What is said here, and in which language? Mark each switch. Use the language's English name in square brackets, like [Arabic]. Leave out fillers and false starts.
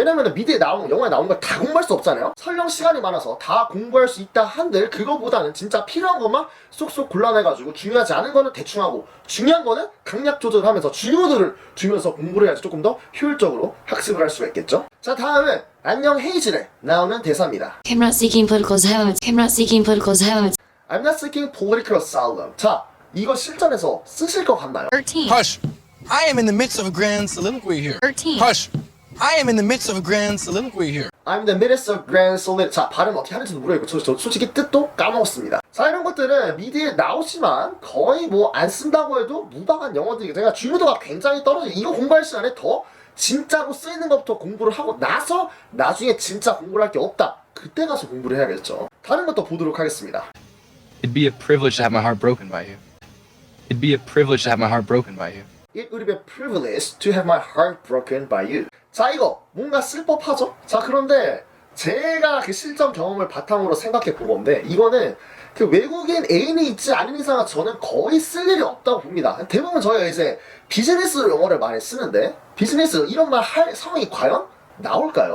[Korean] 왜냐면 미드에 나오는 영화에 나오는 걸 다 공부할 수 없잖아요. 설령 시간이 많아서 다 공부할 수 있다 한들 그거보다는 진짜 필요한 것만 쏙쏙 골라내가지고 중요하지 않은 거는 대충 하고 중요한 거는 강약 조절하면서 중요들을 주면서 공부를 해야지 조금 더 효율적으로 학습을 할 수가 있겠죠. 자, 다음은 안녕 헤이즐에 나오는 대사입니다. [English] I'm not seeking political asylum. I'm not seeking political asylum. I'm not seeking political asylum. [Korean] 자, 이거 실전에서 쓰실 것 같나요? 13. [English] Hush. I am in the midst of a grand soliloquy here. 13. Hush. I am in the midst of a grand soliloquy here. I'm the midst of grand soliloquy. [Korean] 자, 발음 어떻게 하는지도 모르겠고 저 솔직히 뜻도 까먹었습니다. 자, 이런 것들은 미디에 나오지만 거의 뭐 안 쓴다고 해도 무방한 영어들이 제가 중요도가 굉장히 떨어져요. 이거 공부할 시간에 더 진짜로 쓰이는 것부터 공부를 하고 나서 나중에 진짜 공부를 할 게 없다. 그때 가서 공부를 해야겠죠. 다른 것도 보도록 하겠습니다. [English] It'd be a privilege to have my heart broken by you. It'd be a privilege to have my heart broken by you. It would be a privilege to have my heart broken by you. [Korean] 자, 이거 뭔가 쓸 법하죠? 자, 그런데 제가 그 실전 경험을 바탕으로 생각해 본 건데 이거는 그 외국인 애인이 있지 않은 이상은 저는 거의 쓸 일이 없다고 봅니다. 대부분 저희가 이제 비즈니스로 영어를 많이 쓰는데 비즈니스 이런 말 할 상황이 과연 나올까요?